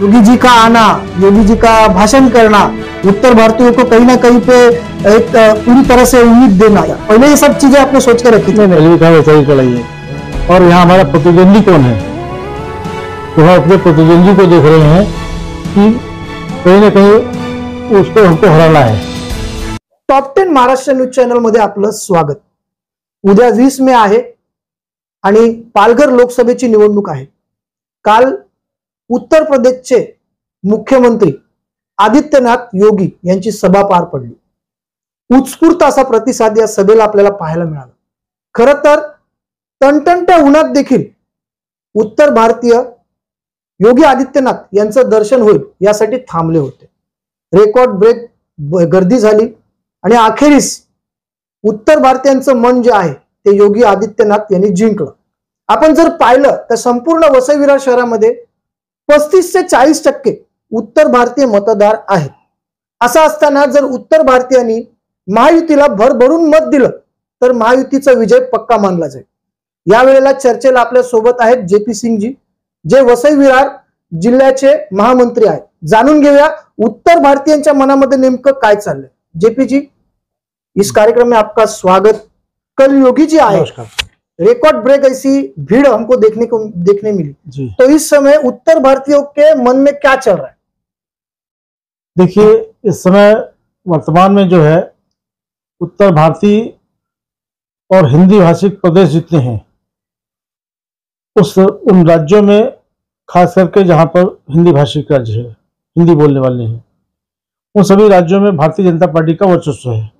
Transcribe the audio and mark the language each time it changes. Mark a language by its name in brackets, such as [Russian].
[Hindi] योगी जी का आना, योगी जी का भाषण करना, उत्तर भारतीयों को कहीं ना कहीं पे एक पूरी तरह से उम्मीद देना, पहले ये सब चीजें आपने सोच के रखी थी? मैंने कहा वैसा ही चलाई है। और यहाँ हमारा प्रतिद्वंदी कौन है, तो हम अपने प्रतिद्वंदी को देख रहे हैं कि कहीं ना कहीं उसको हमको हराना है। [Marathi] टॉप 10 महाराष्ट्र न्यूज चॅनल मध्ये आपलं स्वागत। उद्या 20 मे आहे आणि पालघर लोकसभेची निवडणूक आहे। काल उत्तर प्रदेशचे मुख्यमंत्री आदित्यनाथ योगी यांची सभा पार पडली। उत्स्फूर्त असा प्रतिसाद या सभेला आपल्याला पाहायला मिळाला। खरं तर टणटणत्या उन्हात देखील उत्तर भारतीय योगी आदित्यनाथ यांचं दर्शन होईल यासाठी थांबले होते। रेकॉर्ड ब्रेक गर्दी झाली आणि अखेरीस उत्तर भारतीयांचं मन जे आहे ते योगी आदित्यनाथ यांनी जिंकलं। आपण जर पाहिलं तर संपूर्ण वसई विरार शहरामध्ये 35 से 40% उत्तर भारतीय मतदार आहेत। असं असताना जर उत्तर भारतीयांनी महायुतीला भरभरून मत दिलं तर महायुतीचा विजय पक्का मानला जाईल। या वेळेला चर्चेला आपल्या सोबत आहेत जेपी सिंह जी, जे वसई विरार जिल्ह्याचे महामंत्री आहेत। जाणून घेऊया उत्तर भारतीयांच्या मनामध्ये नेमकं काय चाललंय। [Hindi] जेपी जी, इस कार्यक्रम में आपका स्वागत। कल योगी जी आए, रिकॉर्ड ब्रेक ऐसी भीड़ हमको देखने मिली, तो इस समय उत्तर भारतीयों के मन में क्या चल रहा है? देखिए, इस समय वर्तमान में जो है उत्तर भारतीय और हिंदी भाषिक प्रदेश जितने हैं उन राज्यों में, खास करके जहां पर हिंदी भाषिक राज्य है, हिंदी बोलने वाले हैं, उन सभी राज्यों में भारतीय जनता पार्टी का वर्चस्व है।